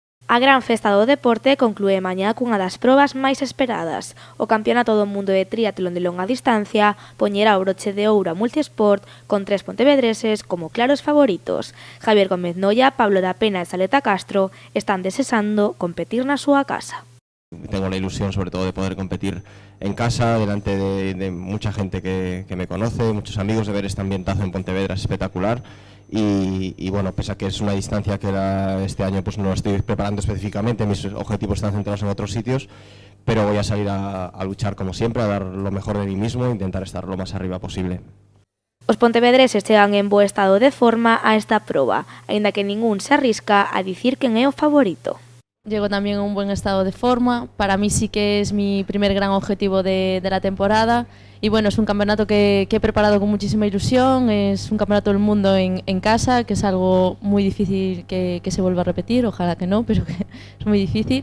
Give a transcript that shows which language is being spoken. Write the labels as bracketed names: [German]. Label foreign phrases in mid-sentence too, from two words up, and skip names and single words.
[Galician] A gran festa do deporte conclúe mañá cunha das probas máis esperadas. O Campeonato do Mundo de Triatlón de longa distancia poñerá o broche de ouro a Multisport con 3 pontevedreses como claros favoritos. Javier Gómez Noia, Pablo da Pena e Saleta Castro están desexando competir na súa casa. [Spanish] Tengo la ilusión sobre todo de poder competir en casa, delante de mucha gente que me conoce, muchos amigos, de ver este ambientazo en Pontevedra es espectacular y bueno, pese a que es una distancia que este año pues no lo estoy preparando específicamente, mis objetivos están centrados en otros sitios, pero voy a salir a luchar como siempre, a dar lo mejor de mí mismo e intentar estar lo más arriba posible. [Galician] Os pontevedreses chegan en bo estado de forma a esta proba, aínda que ningún se arrisca a dicir quen é o favorito. [Spanish] Llego también en un buen estado de forma, para mí sí que es mi primer gran objetivo de la temporada y bueno, es un campeonato que he preparado con muchísima ilusión, es un campeonato del mundo en casa, que es algo muy difícil que se vuelva a repetir, ojalá que no, pero que es muy difícil.